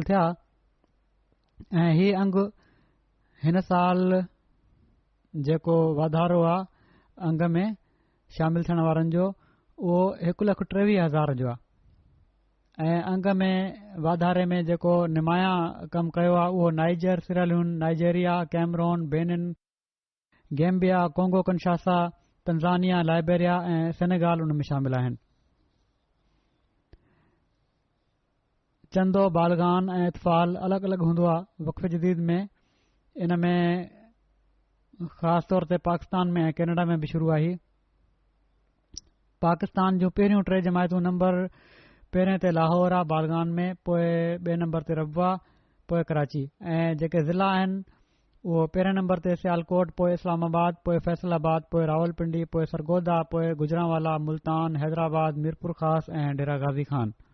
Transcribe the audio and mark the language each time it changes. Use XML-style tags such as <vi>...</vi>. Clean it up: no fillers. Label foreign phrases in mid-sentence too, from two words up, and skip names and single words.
<sd>थिया ऐं ही अंग हिन साल जेको वाधारो आहे अंग में शामिल थियण वारनि जो, उहो 1,23,000 जो आहे ऐं अंग में वाधारे में जेको निमाया कमु कयो आहे उहो नाइजर, सिरालियून, नाइजेरिया, कैमरून, बेनिन, गैम्बिया, कोंगो कंशासा, तंज़ानिया, लाइबेरिया ऐं सेनेगाल उन में शामिल आहिनि। चंदो, बालगान ऐं इतफाल अलॻि अलॻि हूंदो आहे वक़फ़े जदीद में। इन में ख़ासि तौर ते पाकिस्तान में ऐं कैनेडा में बि शुरू आहे। पाकिस्तान जूं पहिरियों 3 जमायतूं नंबर पहिरें ते लाहौर आहे बालगान में, पोइ 2 नंबर ते रबवा, पोइ कराची ऐं जेके ज़िला आहिनि उहो पहिरें नंबर ते सियालकोट, पोइ इस्लामाबाद, पोइ फैसलाबाद, पोइ रावलपिंडी, पोइ सरगोदा, पोइ गुजरांवाला, मुल्तान, हैदराबाद, मीरपुर ख़ास ऐं डेरा गाज़ी खान।</sd>